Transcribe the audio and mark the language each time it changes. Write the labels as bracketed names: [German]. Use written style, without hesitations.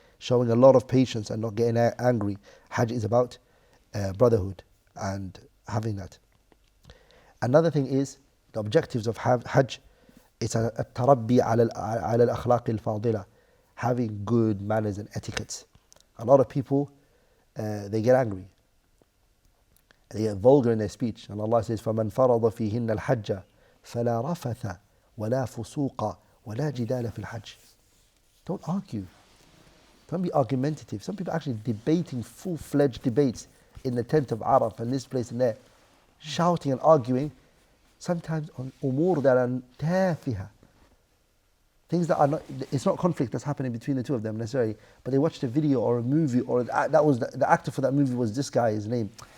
[English] Showing a lot of patience and not getting angry. Hajj is about brotherhood and having that. Another thing is, the objectives of Hajj is [Arabic] التربي على الأخلاق الفاضلة, [English] having good manners and etiquettes. A lot of people, they get angry. They get vulgar in their speech. And Allah says, [Arabic] فَمَنْ فَرَضَ فِيهِنَّ الْحَجَّ فَلَا رَفَثَ وَلَا فُسُوقَ وَلَا جِدَالَ فِي الْحَجِّ. [English] Don't argue. Don't be argumentative. Some people are actually debating full-fledged debates in the tent of Araf and this place and there. Shouting and arguing, sometimes on umur that are tafiha. Things that are not, it's not conflict that's happening between the two of them necessarily, but they watched a video or a movie, or that was the actor for that movie was this guy, his name.